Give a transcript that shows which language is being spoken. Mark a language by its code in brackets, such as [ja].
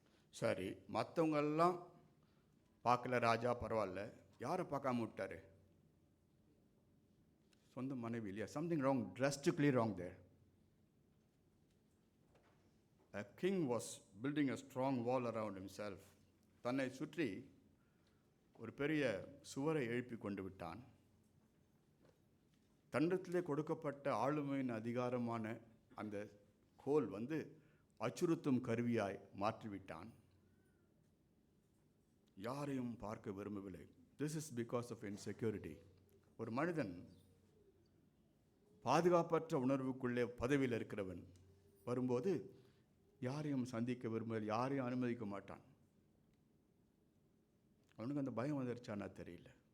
[ta] சரி, மற்றவங்கெல்லாம் பார்க்கல ராஜா, பரவாயில்ல. யாரை பார்க்காம விட்டாரு? சொந்த மனைவி இல்லையா? [en] Something wrong, drastically wrong there. A king was building a strong wall around himself. [ta] தன்னை சுற்றி ஒரு பெரிய சுவரை எழுப்பி கொண்டு விட்டான். தண்டத்திலே கொடுக்கப்பட்ட ஆளுமையின் அதிகாரமான அந்த கோல் அச்சுறுத்தும் கருவியாய் மாற்றிவிட்டான். யாரையும் பார்க்க விரும்பவில்லை. [en] This is because of insecurity. [ta] ஒரு மனிதன் பாதுகாப்பற்ற உணர்வுக்குள்ளே பதவியில் இருக்கிறவன் வரும்போது யாரையும் சந்திக்க விரும்பவில்லை, யாரையும் அனுமதிக்க மாட்டான். அவனுக்கு அந்த பயம் வந்துருச்சானா தெரியல.